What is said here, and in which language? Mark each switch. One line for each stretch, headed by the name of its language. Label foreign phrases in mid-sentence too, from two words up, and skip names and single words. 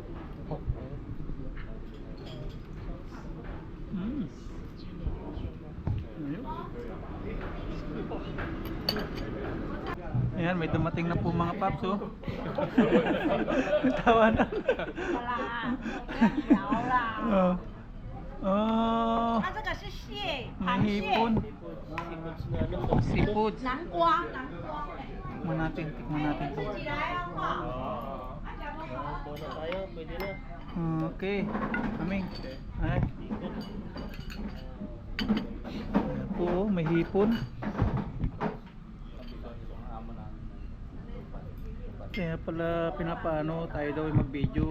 Filipino: Ayan, may dumating na po mga paps, oh. Tawanan. Oh. Oh.
Chinese: 它这个是蟹，
Filipino: May
Chinese: 螃蟹，
Filipino: hipon. Seafood.
Chinese: 南瓜，南瓜。
Filipino: Tikman natin to.
Chinese: 起来啊，哇！
Filipino: Okay. Aming. Ay. Ayan po, oh, may hipon. Kaya pala pinapaano tayo daw ay mag-video.